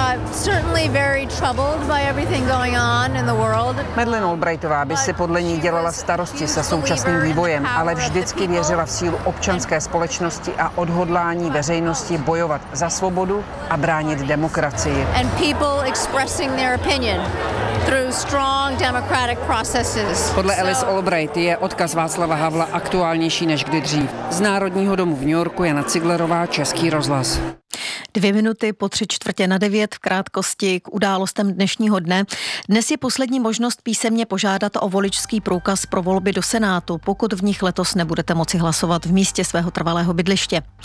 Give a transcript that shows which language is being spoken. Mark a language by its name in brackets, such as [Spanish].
[English] Certainly very troubled by everything going on in the world. [Czech] Madeleine Albrightová by si podle ní dělala starosti se současným vývojem, ale vždycky věřila v sílu občanské společnosti a odhodlání veřejnosti bojovat za svobodu a bránit demokracii. [English] And people expressing their opinion through strong democratic processes. [Czech] Podle Alice Albright je odkaz Václava Havla aktuálnější než kdy dřív. Z Národního domu v New Yorku Jana Ciglerová, Český rozhlas. 8:45 v krátkosti k událostem dnešního dne. Dnes je poslední možnost písemně požádat o voličský průkaz pro volby do Senátu, pokud v nich letos nebudete moci hlasovat v místě svého trvalého bydliště.